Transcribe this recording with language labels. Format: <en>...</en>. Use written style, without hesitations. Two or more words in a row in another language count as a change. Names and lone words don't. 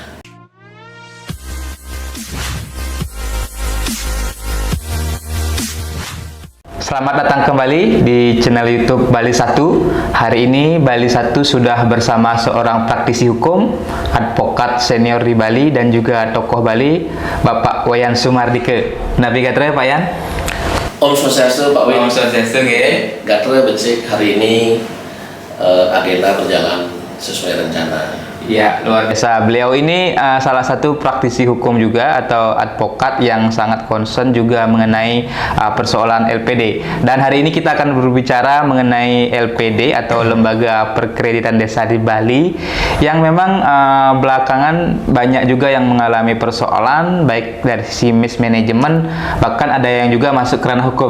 <id>Selamat datang kembali di channel YouTube Bali 1. Hari ini Bali 1 sudah bersama seorang praktisi hukum, advokat senior di Bali dan juga tokoh Bali, Bapak Wayan Sumardike.</id> <ban>Nabi gatre Pak Yan? Om Swastiastu Pak Win. Om Swastiastu nggih. Gatre becik</ban> <id>hari ini agenda berjalan sesuai rencana. Ya, luar biasa. Beliau ini salah satu praktisi hukum juga atau advokat yang sangat concern juga mengenai persoalan LPD. Dan hari ini kita akan berbicara mengenai LPD atau Lembaga Perkreditan Desa di Bali yang memang belakangan banyak juga yang mengalami persoalan baik dari sisi mismanagement, bahkan ada yang juga masuk ke ranah hukum.</id>